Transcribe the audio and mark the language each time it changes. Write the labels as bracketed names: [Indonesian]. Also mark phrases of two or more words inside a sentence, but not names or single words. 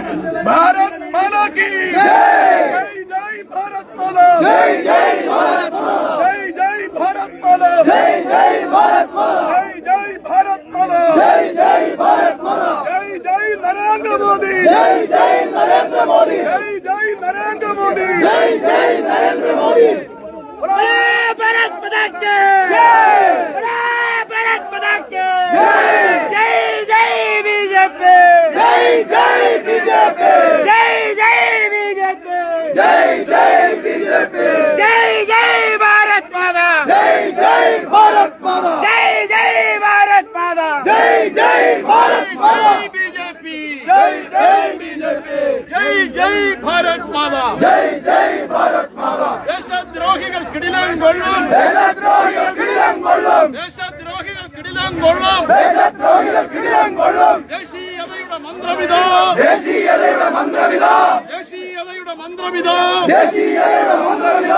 [Hindi] भारत माता की जय, जय भारत माता, जय जय भारत माता, जय जय भारत माता, जय जय भारत माता, जय जय भारत माता, जय जय भारत माता, जय जय नरेन्द्र मोदी, जय जय नरेन्द्र मोदी, जय जय नरेन्द्र मोदी, जय जय नरेन्द्र मोदी. भारत माता की जय, भारत माता की जय, जय जय बीजेपी, जय जय बीजेपी, जय जय बीजेपी, जय जय बीजेपी, जय जय भारत माता, जय जय भारत माता, जय जय भारत माता, जय जय भारत माता, बीजेपी, जय जय बीजेपी, जय जय भारत माता, जय जय भारत माता. [Malayalam] ദേശദ്രോഹികൾ കിടിലം കൊള്ളും, ദേശദ്രോഹികൾ കിടിലം കൊള്ളും, ദേശദ്രോഹികൾ കിടിലം കൊള്ളും, ദേശദ്രോഹികൾ കിടിലം കൊള്ളും. ദേശീയതയുടെ മന്ത്രവിതാ, ദേശീയതയുടെ മന്ത്രവിതാ, ദേശീയതയുടെ മന്ത്രവിതാ, ദേശീയതയുടെ മന്ത്രവിതാ.